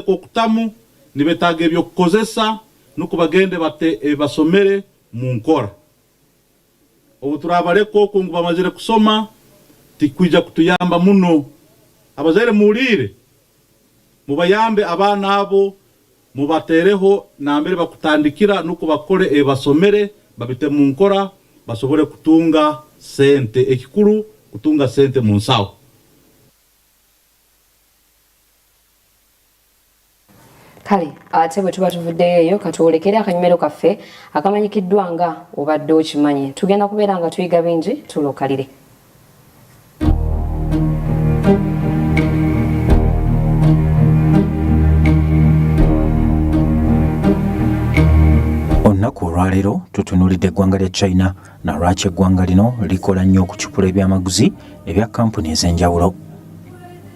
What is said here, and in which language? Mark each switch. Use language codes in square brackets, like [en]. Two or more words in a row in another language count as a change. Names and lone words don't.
[ttj] ko kutamu nibetaga ebyo kukozesa nuko bagende bate basomere mu nkora obu turabareko ko ngo bamazire kusoma tikwija kutuyamba muno abazaire mulire mubayambe abana abo mubatereho na mbere bakutandikira nuko bakore basomere babite mu nkora basobore kutunga sente ekikuru kutunga sente mu nsawo. [lg] Kale ate bwe tuba tuvuddeyo katuolekere akanyumero kaffe akamanyikiddwa nga obadde okimanyi tugenda kubeera nga tuyiga bingi tulokalire. Olunaku olwaleero tutunuulidde eggwanga lya China na lwaki eggwanga lino likola nnyo okukikula ebyamaguzi ebya kampuni ez'enjawulo.